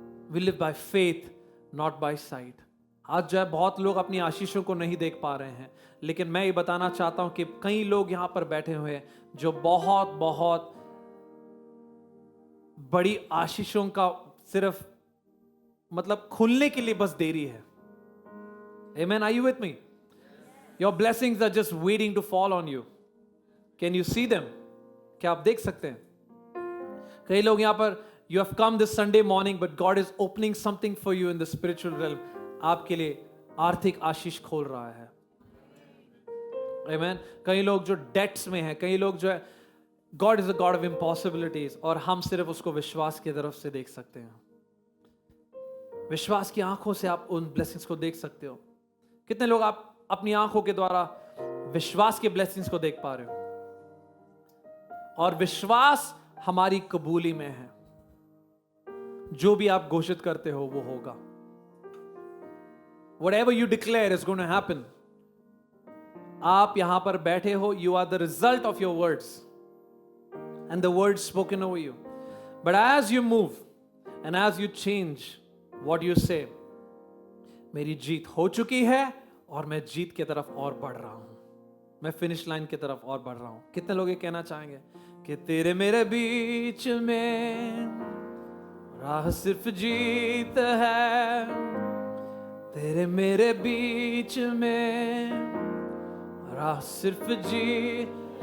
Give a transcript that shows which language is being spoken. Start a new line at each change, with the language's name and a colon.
English: We live by faith not by sight.
Hindi: आज जो है, बहुत लोग अपनी आशीषों को नहीं देख पा रहे हैं, लेकिन मैं ये बताना चाहता हूं कि कई लोग यहां पर बैठे हुए हैं जो बहुत बहुत बड़ी आशीषों का सिर्फ मतलब खुलने के लिए बस देरी है।
English: Amen. Are you with me? Your blessings are just waiting to fall on you. Can you see them?
Hindi: क्या आप देख सकते हैं? कई लोग यहाँ पर
English: you have come this Sunday morning, but God is opening something for you in the spiritual realm.
Hindi: आपके लिए आर्थिक आशीष खोल रहा है।
English: Amen.
Hindi: कई लोग जो डेट्स में हैं, कई लोग जो है,
English: God is a God of impossibilities,
Hindi: और हम सिर्फ उसको विश्वास की तरफ से देख सकते हैं। विश्वास की आंखों से आप उन ब्लेसिंग्स को देख सकते हो। कितने लोग आप अपनी आंखों के द्वारा विश्वास के ब्लेसिंग्स को देख पा रहे हो? और विश्वास हमारी कबूली में है। जो भी आप घोषित करते हो वो होगा।
English: Whatever you declare is going to happen.
Hindi: आप यहां पर बैठे हो,
English: you are the result of your words and the words spoken over you. But as you move and as you change what you say,
Hindi: मेरी जीत हो चुकी है और मैं जीत की तरफ और बढ़ रहा हूं, मैं फिनिश लाइन की तरफ और बढ़ रहा हूं। कितने लोग ये कहना चाहेंगे कि तेरे मेरे बीच में राह सिर्फ जीत है, तेरे मेरे बीच में राह सिर्फ जीत।